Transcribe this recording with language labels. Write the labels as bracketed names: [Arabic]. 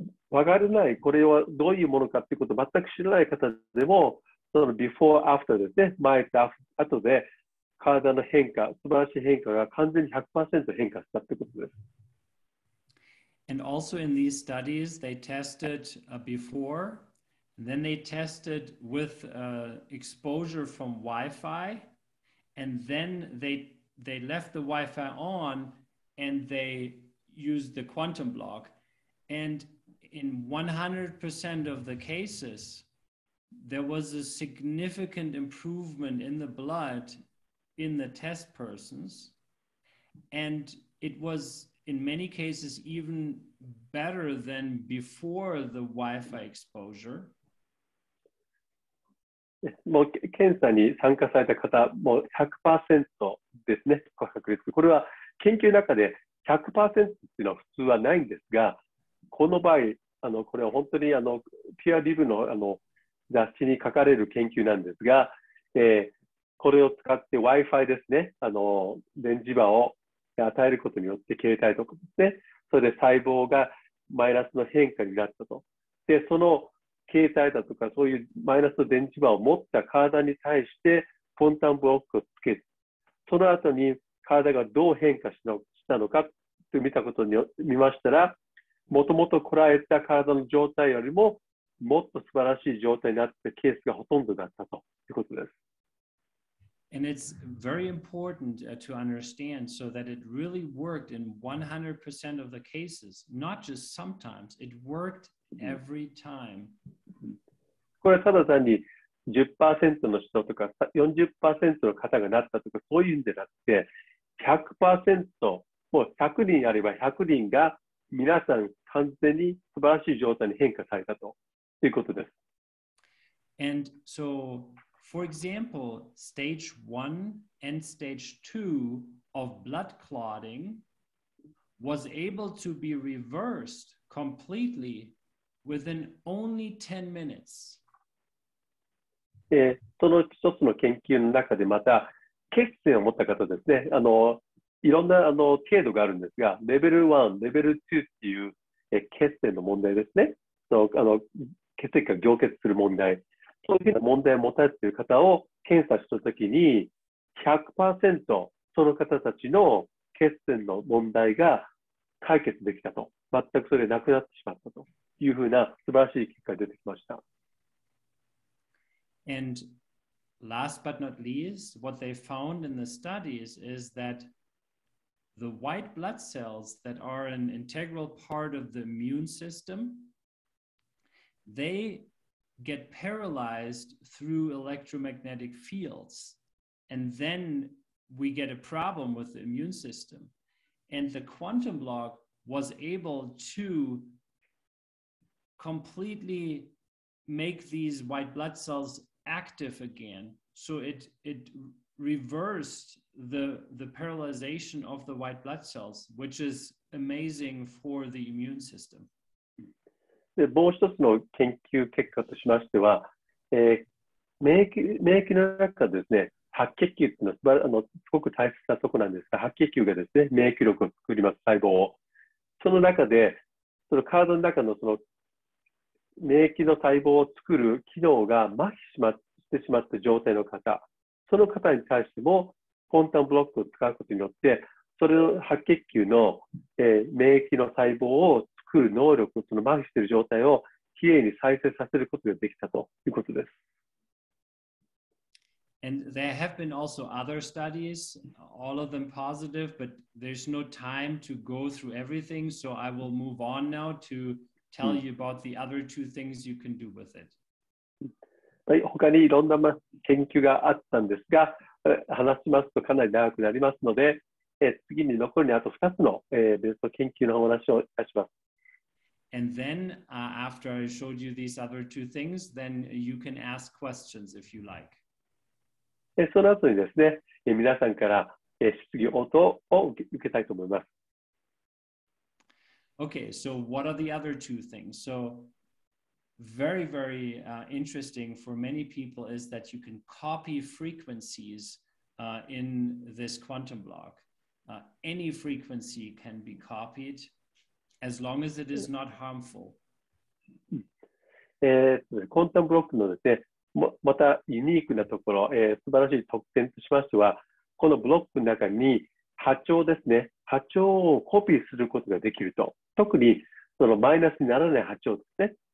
[Japanese] 分からない、これはどういうものかっていうことを全く知らない方でも、その [English] before, after [Japanese] ですね、前と後で体の変化、素晴らしい変化が完全に 100% 変化したってことです。 [English] And also in these studies, they tested before, and then they tested with exposure from Wi-Fi, and then they left the Wi-Fi on and they used the quantum block. And in 100% of the cases, there was a significant improvement in the blood in the test persons. And it was in many cases even better than before the Wi-Fi exposure. [Japanese] もう検査に参加された方、もう 100% ですね、確率。これは研究の中で 100% っていうのは普通はないんですが、この場合、これは本当にピアリブの雑誌に書かれる研究なんですが、これを使って Wi-Fi ですね、電磁場を与えることによって携帯とかですね、それで細胞がマイナスの変化になったと。で、その携帯だとかそういうマイナスの電磁場を持った体に対してクォンタムブロックをつけ、その後に体がどう変化したのかと見たことに見ましたら、もともとこらえた体の状態よりももっと素晴らしい状態になったケースがほとんどだったということです。 [English] And it's very important to understand so that it really worked in 100% of the cases, not just sometimes, it worked every time. [Japanese] これはただ単に 10% の人とか 40% の方がなったとかそういうんでなくて 100% もう100人あれば100人が皆さん完全に素晴らしい状態に変化されたということです。 [English] And so, for example, stage 1 and stage 2 of blood clotting was able to be reversed completely within only 10 minutes. [Japanese] その一つの研究の中でまた血栓を持った方ですね、いろんな程度があるんですが、レベル1、レベル2っていう血栓の問題ですね、血液が凝結する問題、そういうふうな問題を持たれている方を検査したときに 100% その方たちの血栓の問題が解決できたと、全くそれでなくなってしまったというふうな素晴らしい結果が出てきました。 [English] And last but not least, what they found in the studies is that the white blood cells that are an integral part of the immune system, they get paralyzed through electromagnetic fields. And then we get a problem with the immune system. And the quantum block was able to completely make these white blood cells active again. So it reversed the paralyzation of the white blood cells, which is amazing for the immune system. [Japanese] でもう一つの研究結果としましては、免疫の中でですね、白血球というのはすごく大切なところなんですが、白血球がですね、免疫力を作ります細胞を。その中で、その体の中のその免疫の細胞を作る機能が麻痺してしまった状態の方、その方に対しても、クォンタムブロックを使うことによって、それの白血球の、免疫の細胞を作る能力、その麻痺している状態をきれいに再生させることができたということです。 [English] And there have been also other studies, all of them positive, but there's no time to go through everything, so I will move on now to tell you about the other two things you can do with it. [Japanese] はい、他にいろんな研究があったんですが、話しますとかなり長くなりますので、次に残りにあと2つの別の研究のお話をいたします。 [English] And then, after I showed you these other two things, then you can ask questions if you like. [Japanese] その後にですね、皆さんから質疑応答を受けたいと思います。 [English] Okay, so what are the other two things? So very, very interesting for many people is that you can copy frequencies in this quantum block. Any frequency can be copied as long as it is not harmful. [Japanese] クォンタムブロックのですね、またユニークなところ、素晴らしい特典としましては、このブロックの中に波長ですね、波長をコピーすることができると。特にそのマイナスにならない波長ですね。